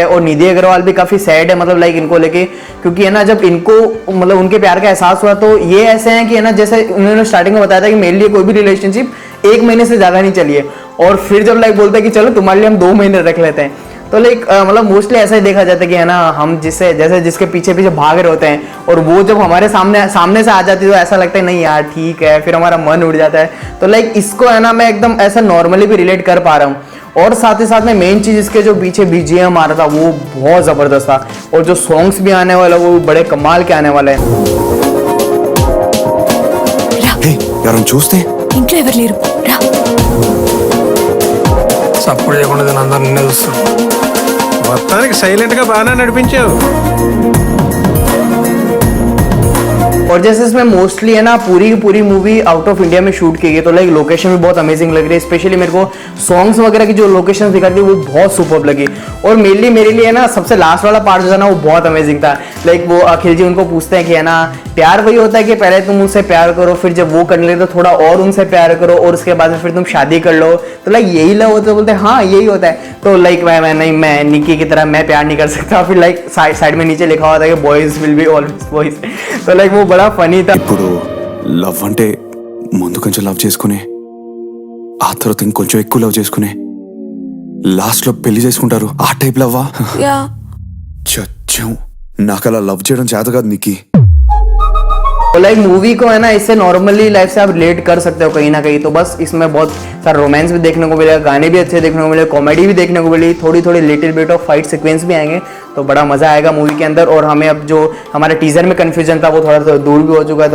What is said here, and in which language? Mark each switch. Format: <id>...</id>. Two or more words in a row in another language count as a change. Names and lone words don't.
<hi>और निधि अग्रवाल भी काफी सैड है मतलब लाइक इनको लेके, क्योंकि है ना जब इनको मतलब उनके प्यार का एहसास हुआ तो ये ऐसे हैं कि है ना जैसे उन्होंने स्टार्टिंग में बताया था कि मेरे लिए कोई भी रिलेशनशिप 1 महीने से ज्यादा नहीं चलिए, और फिर जब लाइक बोलते हैं कि चलो तुम्हारे लिए हम 2 महीने रख लेते हैं, तो लाइक मतलब मोस्टली ऐसा ही देखा जाता है कि है ना, हम जिससे जैसे जिसके पीछे पीछे भाग रहे होते हैं और वो जब हमारे सामने से आ जाती है तो ऐसा लगता है नहीं यार ठीक है, फिर हमारा मन उड़ जाता है। तो लाइक इसको है ना मैं एकदम ऐसा नॉर्मली भी रिलेट कर पा रहा हूँ। और साथ ही साथ में मेन चीज इसके जो पीछे बीजीएम आ रहा था वो बहुत जबरदस्त था, और जो सॉन्ग्स भी आने वाला वो बड़े कमाल के आने वाले हैं।</hi> <te>ఎవరైనా చూస్తే ఇంట్లో ఎవరు లేరు రా. సపోర్ట్ చేయకుండా నేను అందరు నిన్నే చూస్తాను. మొత్తానికి సైలెంట్ గా బాగానే నడిపించావు.</te> <hi>और जैसे इसमें मोस्टली है ना पूरी की पूरी मूवी</hi> <en>out of India</en> <hi>में शूट की गई, तो लाइक लोकेशन भी बहुत अमेजिंग लग रही है। स्पेशली मेरे को सॉन्ग्स वगैरह की जो लोकेशन दिखा थी वो बहुत सुपर्ब लगी। और मेनली मेरे लिए ना सबसे लास्ट वाला पार्ट जो था ना वो बहुत अमेजिंग था। लाइक वो अखिल जी उनको पूछते हैं कि है ना प्यार वही होता है कि पहले तुम उनसे प्यार करो, फिर जब वो करने लगे तो थोड़ा और उनसे प्यार करो, और उसके बाद फिर तुम शादी कर लो, तो लाइक यही लव होता है। बोलते हैं हाँ यही होता है। तो लाइक मैं निक्की की तरह मैं प्यार नहीं कर सकता। फिर लाइक साइड में नीचे लिखा हुआ था कि</hi> <en>boys will be always boys.</en> <hi>तो लाइक वो बड़ा फनी था।</hi> <te>ఇప్పుడు లవ్ అంటే ముందు కొంచెం లవ్ చేసుకుని ఆ తర్వాత ఇంకొంచెం ఎక్కువ లవ్ చేసుకుని లాస్ట్ లో పెళ్లి చేసుకుంటారు, ఆ టైప్ లవ్వా? యా చచ్చం, నాకు అలా లవ్ చేయడం చేత కాదు నిక్కి.</te> <hi>तो लाइक मूवी को है ना इससे नॉर्मली लाइफ से आप रिलेट कर सकते हो कहीं ना कहीं। तो बस इसमें बहुत सारा रोमांस भी देखने को मिलेगा, गाने भी अच्छे देखने को मिले, कॉमेडी भी देखने को मिली, थोड़ी थोड़ी</hi> <en>little bit of fight sequence</en> <hi>भी आएंगे, तो बड़ा मजा आएगा मूवी के अंदर। और हमें अब जो हमारे टीजर में कंफ्यूजन था वो थोड़ा सा दूर भी हो चुका है।</hi>